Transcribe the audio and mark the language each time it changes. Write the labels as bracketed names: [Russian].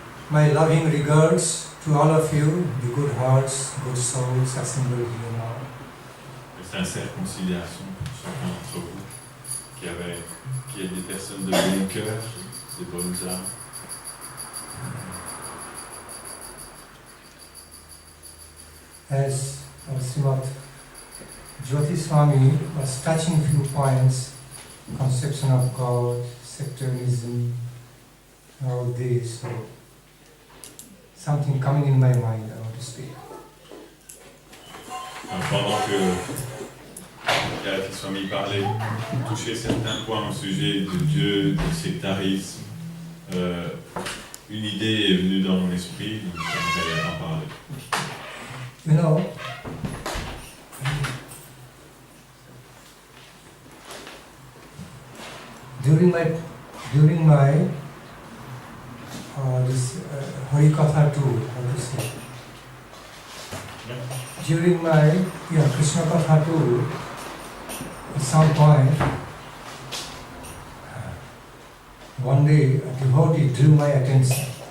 [English] My loving regards to all of you, the good hearts, good souls assembled here now. [French] Sincère conciliation pour chacun d'entre vous, qui est des personnes de bon cœur, des bonnes âmes. [English] As Srimad Jyoti Swami was touching few points, conception of God, sectarianism, all this. So something coming in my mind, I want to speak. [French] Pendant que Galatis Swami parlait, touchait certains points au sujet de Dieu, du sectarisme, une idée est venue dans mon esprit, donc j'aimerais en parler. [English] You know, during my this Harikatha tour, how to say, during my Krishna Katha tour, at some point, one day a devotee drew my attention.